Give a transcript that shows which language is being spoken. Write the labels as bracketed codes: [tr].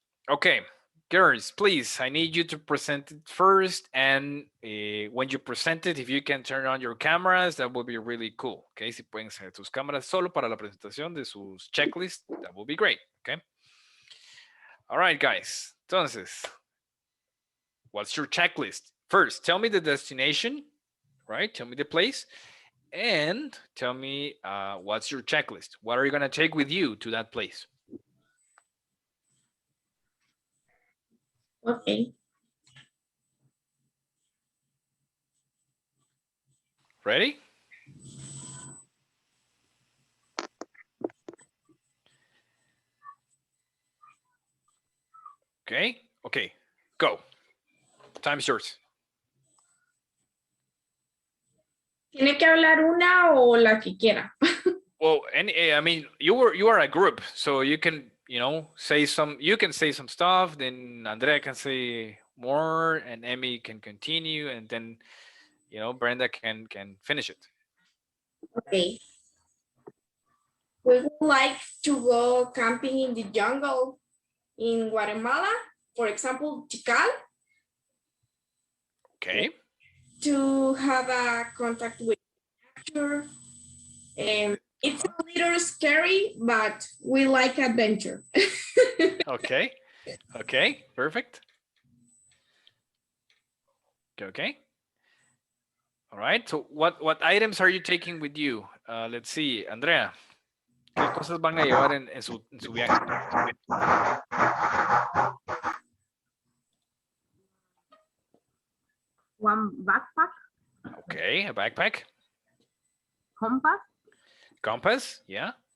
[en] Okay, girls, please, I need you to present it first. And when you present it, if you can turn on your cameras, that would be really cool. [es] Okay, si pueden hacer sus cámaras solo para la presentación de sus checklists, [en] that would be great. Okay. All right, guys. [es] Entonces, [en] what's your checklist? First, tell me the destination, right? Tell me the place. And tell me what's your checklist? What are you going to take with you to that place? Okay. Ready? Okay. Okay. Go. Time's yours. [es] ¿Tiene que hablar una o la que quiera? [en] Well, I mean, you are a group, so you can, say some. You can say some stuff. Then Andrea can say more, and Emmy can continue, and then, Brenda can finish it. Okay. We would like to go camping in the jungle in Guatemala, for example, Tikal, Okay. to have a contact with nature. It's a little scary, but we like adventure. Okay. Okay. Perfect. Okay. All right. So what items are you taking with you? Let's see, Andrea. [es] ¿Qué cosas van a llevar en su viaje? [en] One backpack, Okay, a backpack. compass, Compass, yeah.